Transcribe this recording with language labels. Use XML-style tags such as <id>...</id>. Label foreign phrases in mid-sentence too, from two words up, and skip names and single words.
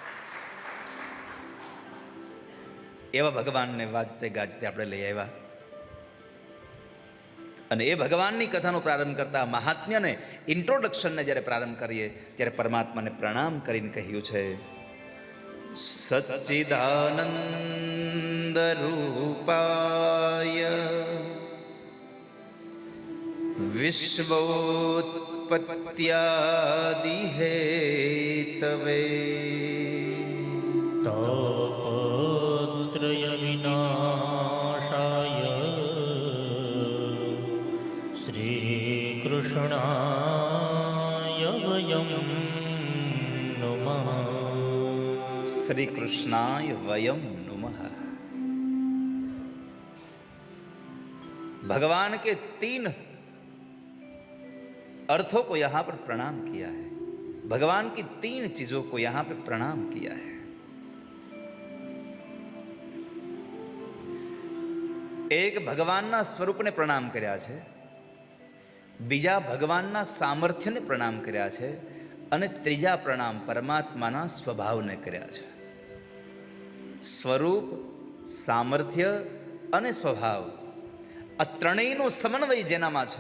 <gu>એવા ભગવાનને વાજતે ગાજતે આપણે લઈ આવ્યા, અને એ ભગવાનની કથાનો પ્રારંભ કરતા મહાત્મ્યને ઇન્ટ્રોડક્શનને જ્યારે પ્રારંભ કરીએ ત્યારે પરમાત્માને પ્રણામ કરીને કહ્યું છે,</gu> <sa>सच्चिदानंद रूपाय विश्वोत्पत्यादि हेतवे तापत्रय विनाशाय श्री कृष्णाय वयम नमः. श्री कृष्णाय वयम नुमः.</sa> <hi>भगवान के 3 अर्थों को यहां पर प्रणाम किया है. भगवान की 3 चीजों को यहां पर प्रणाम किया है.</hi> <gu>एक भगवानના સ્વરૂપને પ્રણામ કર્યા છે, બીજા ભગવાનના સામર્થ્યને પ્રણામ કર્યા છે, અને ત્રીજા પ્રણામ પરમાત્માના સ્વભાવને કર્યા છે. સ્વરૂપ, સામર્થ્ય અને સ્વભાવ, આ ત્રણેયનો સમન્વય જેનામાં છે.</gu>